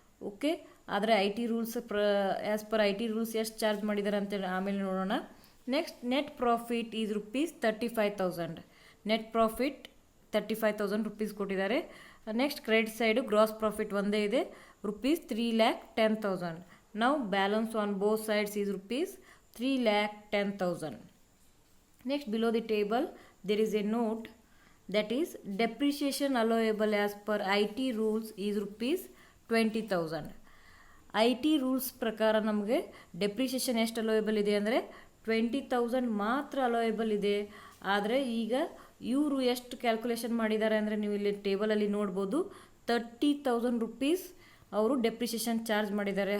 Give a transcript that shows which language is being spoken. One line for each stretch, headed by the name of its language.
Kannada: Okay, ಆದರೆ IT rules as per IT rules ಎಷ್ಟು charge ಮಾಡಿದ್ದಾರೆ ಅಂತೇಳಿ ಆಮೇಲೆ ನೋಡೋಣ.
English: Next, net profit is ₹35,000.
Kannada: Net profit ₹35,000 ಕೊಟ್ಟಿದ್ದಾರೆ. Next, credit side gross profit ಒಂದೇ ಇದೆ, ₹3,10,000.
English: Now balance on both sides is ₹3,10,000. Next, below the table there is a note that is depreciation allowable as per IT rules is ₹20,000.
Kannada: IT rules ಪ್ರಕಾರ ನಮಗೆ depreciation ಎಷ್ಟು allowable ಇದೆ ಅಂದರೆ 20,000 ಮಾತ್ರ allowable ಇದೆ. ಆದರೆ ಈಗ ಇವರು ಎಷ್ಟು ಕ್ಯಾಲ್ಕುಲೇಷನ್ ಮಾಡಿದ್ದಾರೆ ಅಂದರೆ ನೀವು ಇಲ್ಲಿ ಟೇಬಲಲ್ಲಿ ನೋಡ್ಬೋದು, ₹30,000 ಅವರು ಡೆಪ್ರಿಷಿಯೇಷನ್ ಚಾರ್ಜ್ ಮಾಡಿದ್ದಾರೆ.